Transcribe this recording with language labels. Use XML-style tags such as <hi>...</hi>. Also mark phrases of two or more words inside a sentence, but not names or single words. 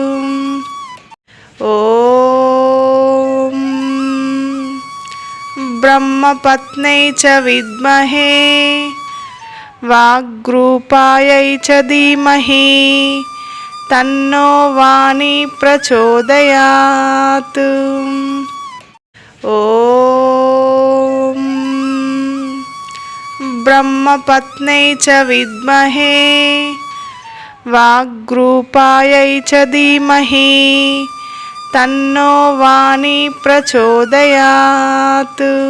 <sa>ॐ ब्रह्मपत्न्यै च विद्महे वाग्रूपायै च धीमहि तन्नो वाणी प्रचोदयात्। ఓం బ్రహ్మపత్న్యై చ విద్మహే వాగ్రూపాయై చ ధీమహి తన్నో వాణి ప్రచోదయాత్.</sa>